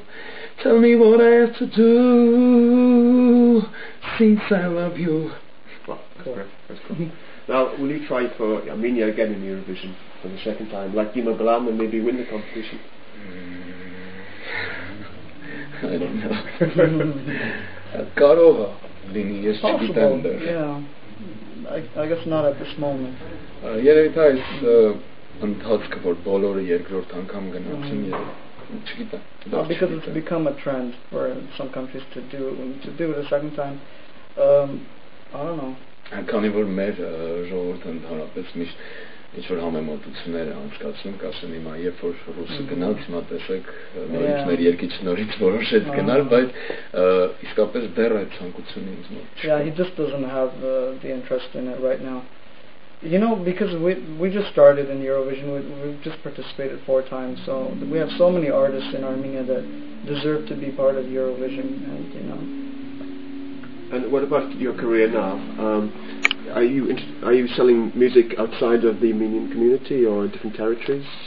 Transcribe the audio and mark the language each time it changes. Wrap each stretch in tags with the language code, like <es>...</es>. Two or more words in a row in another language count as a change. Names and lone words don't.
<en>Tell me what I have to do since I love you. Wow, that's cool. Now, will you try for Armenia again in Eurovision for the second time, like Dima Balam, and maybe win the competition? I don't know.</en> <hy>Կարողա լինի, ես չգիտեմ դեռ.</hy> <en>Yeah, I guess not at this moment.</en> <hy>Երևի թե այս ընթացքը որ բոլորը երկրորդ անգամ գնացին, չգիտեմ.</hy> <en>Because it's become a trend for some countries to do it a second time. I don't know.</en> <hy>Քանի որ մեր ժողովուրդը ընդհանրապես միշտ ինչ-որ համեմատություններ անցկացնում, կասեմ հիմա երբ որ ռուսը գնաց, հիմա տեսեք նորից մեր երկիչը նորից որոշեց գնալ, բայց իսկապես դեռ այդ ցանկությունը ինձ մոտ չկա.</hy> <en>Yeah, he just doesn't have the interest in it right now. You know, because we just started in Eurovision, we've just participated 4 times, so we have so many artists in Armenia that deserve to be part of Eurovision, and you know. And what about your career now? Are you selling music outside of the Armenian community or in different territories?</en>